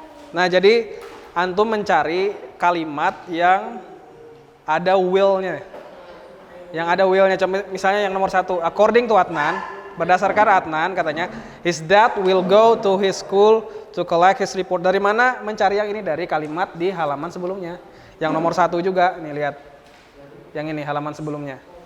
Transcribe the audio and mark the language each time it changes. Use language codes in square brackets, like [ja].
[id] Nah, jadi antum mencari kalimat yang ada will-nya. Yang ada will-nya, misalnya yang nomor 1, [en] according to Adnan, [id] berdasarkan Adnan katanya, [en] his dad will go to his school to collect his report. [id] Dari mana mencari yang ini? Dari kalimat di halaman sebelumnya. Yang nomor 1 juga, nih lihat. Yang ini halaman sebelumnya.